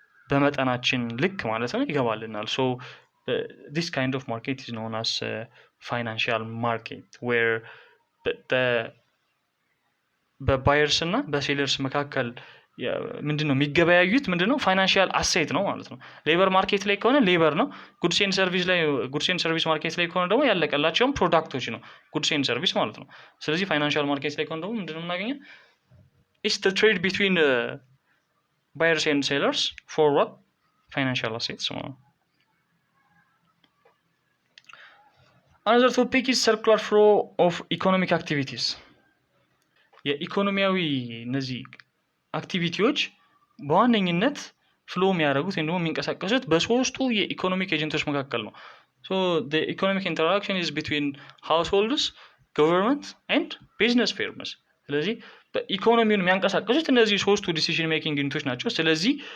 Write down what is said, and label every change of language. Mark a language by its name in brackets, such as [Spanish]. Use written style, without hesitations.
[Amharic] በመጠናችን ልክ ማለት ነው ይገባልናል። [English] so this kind of market is known as financial market where [Amharic] በባየርስ እና በሴለርስ መካከል ምንድነው የሚገበያዩት? ምንድነው ፋይናንሻል አሴት ነው ማለት ነው። ሌበር ማርኬት ላይ ከሆነ ሌበር ነው። ጉድስ ኤንድ ሰርቪስ ማርኬት ላይ ከሆነ ደግሞ ያለቀላቸውም ፕሮዳክቶች ነው ጉድስ ኤንድ ሰርቪስ ማለት ነው። ስለዚህ ፋይናንሻል ማርኬት ላይ ከሆነ ደግሞ ምንድነው የምናገኘው? [English] it's the trade between buyers and sellers for what? financial assets። another topic is circular flow of economic activities። [Amharic] የኢኮኖሚያዊ እነዚህ አክቲቪቲዎች በዋነኝነት ፍሎ የሚያደርጉት ወይም ደግሞ የሚንቀሳቀሱት በሶስቱ የኢኮኖሚክ ኤጀንቶች መካከል ነው። [English] so the economic interaction is between households, government and business firms። [Amharic] ስለዚህ በኢኮኖሚውን የሚያንቀሳቀሱት እነዚህ ሶስቱ ዲሲዥን ሜኪንግ ዩኒቶች ናቸው። ስለዚህ